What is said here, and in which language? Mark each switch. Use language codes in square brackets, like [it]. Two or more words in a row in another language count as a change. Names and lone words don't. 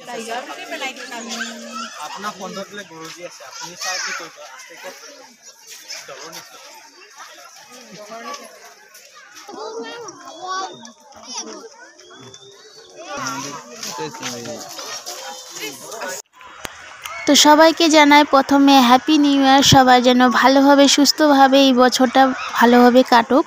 [as] আপোনাৰ ফোনটোত বোলে গুৰুজী আছে, আপুনি চাই কি কৰিব আস্তেকে ডলৰ নিচিনা [bn] তো সবাইকে জানাই প্রথমে [en] happy new year. [bn] সবাই যেন ভালোভাবে সুস্থভাবে এই বছরটা ভালোভাবে কাটুক।